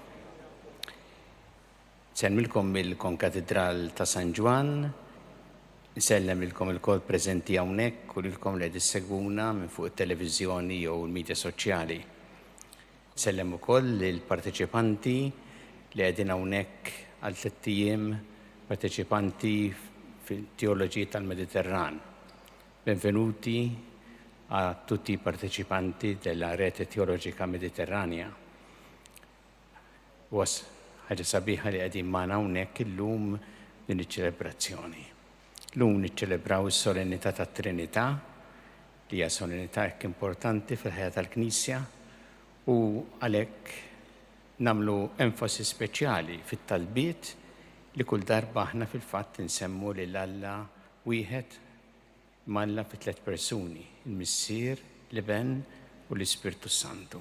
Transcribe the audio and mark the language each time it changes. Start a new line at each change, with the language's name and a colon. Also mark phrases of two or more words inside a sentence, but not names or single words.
Maltese: Semmilkom mill-Konkatedral ta' San Ġwan Nsellem ilkom il-kol prezenti hawnhekk u lilkom li qed issegwuna minn fuq it-televiżjoni jew il-midja soċjali. Nsellem ukoll lill-parteċipanti li qegħdin hawnhekk għal 3 ijiem, parteċipanti fil-teoloġija tal-Mediterran.
Italian: Benvenuti a tutti i partecipanti della Rete Teologica Mediterranea.
Maltese: Was ħaġa sabiħa li qegħdin magħna hawnhekk illum din iċ-ċelebrazzjoni. Llum niċċelebraw is-solennità tat-Trinità, li hija solennità hekk importanti fil-ħajja tal-Knisja, u għalhekk nagħmlu enfasi speċjali fit-talbiet li kull darba aħna fil-fatt insemmu lil Alla wieħed malla fi 3 persuni, il-Missier, l-Iben u l-Ispirtu Santu.